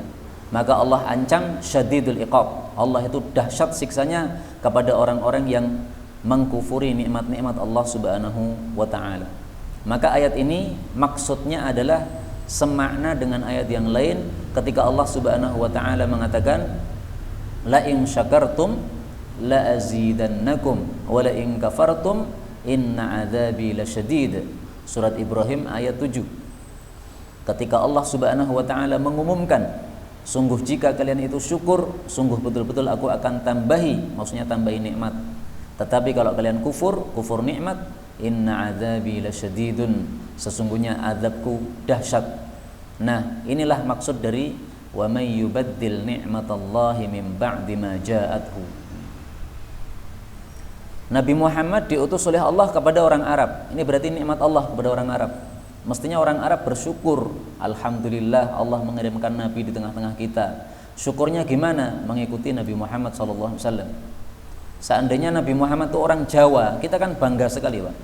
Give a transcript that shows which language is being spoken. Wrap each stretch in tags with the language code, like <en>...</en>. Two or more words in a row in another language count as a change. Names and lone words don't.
<id>Maka Allah ancam</id> <ar>شديد العقاب.</ar> <id>Allah itu dahsyat siksanya kepada orang-orang yang mengkufuri nikmat-nikmat Allah</id> <ar>سبحانه وتعالى.</ar> <id>Maka ayat ini maksudnya adalah semakna dengan ayat yang lain ketika Allah</id> <ar>سبحانه وتعالى</ar> <id>mengatakan</id> <ar>لئن شكرتم لأزيدنكم ولئن كفرتم إن عذابي لشديد.</ar> <id>Surat Ibrahim ayat 7. Ketika Allah</id> <ar>سبحانه وتعالى</ar> <id>mengumumkan, sungguh jika kalian itu syukur, sungguh betul-betul aku akan tambahi, maksudnya tambahi nikmat. Tetapi kalau kalian kufur nikmat,</id> <ar>إن عذابي لشديد,</ar> <id>sesungguhnya azabku dahsyat. Nah, inilah maksud dari</id> <ar>ومن يبدل نعمة الله من بعد ما جاءته.</ar> <id>Nabi Muhammad diutus oleh Allah kepada orang Arab. Ini berarti nikmat Allah kepada orang Arab. Mestinya orang Arab bersyukur, alhamdulillah Allah mengirimkan nabi di tengah-tengah kita. Syukurnya gimana? Mengikuti Nabi Muhammad</id> <ar>صلى الله عليه وسلم.</ar> <id>Seandainya Nabi Muhammad itu orang Jawa, kita kan bangga sekali, Pak.</id>